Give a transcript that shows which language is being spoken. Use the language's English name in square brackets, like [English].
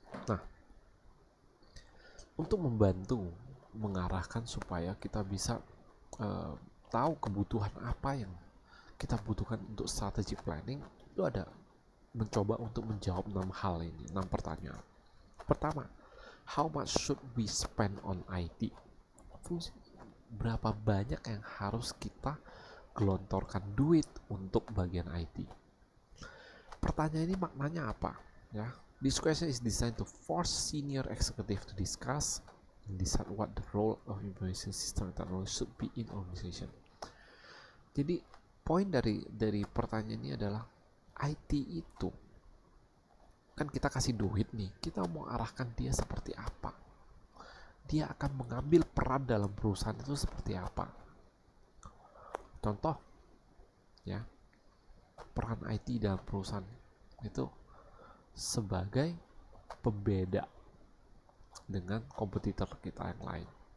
[Indonesian] Nah, untuk membantu mengarahkan supaya kita bisa tahu kebutuhan apa yang kita butuhkan untuk strategic planning, itu ada mencoba untuk menjawab 6 hal ini, 6 pertanyaan. Pertama, [English] how much should we spend on IT? [Indonesian] Fungsi berapa banyak yang harus kita gelontorkan duit untuk bagian IT? Pertanyaan ini maknanya apa? [English] Ya, this question is designed to force senior executive to discuss and decide what the role of information system technology should be in organization. [Indonesian] Jadi poin dari pertanyaan ini adalah IT itu kan kita kasih duit nih, kita mau arahkan dia seperti apa? Dia akan mengambil peran dalam perusahaan itu seperti apa? Contoh ya, peran IT dalam perusahaan itu sebagai pembeda dengan kompetitor kita yang lain.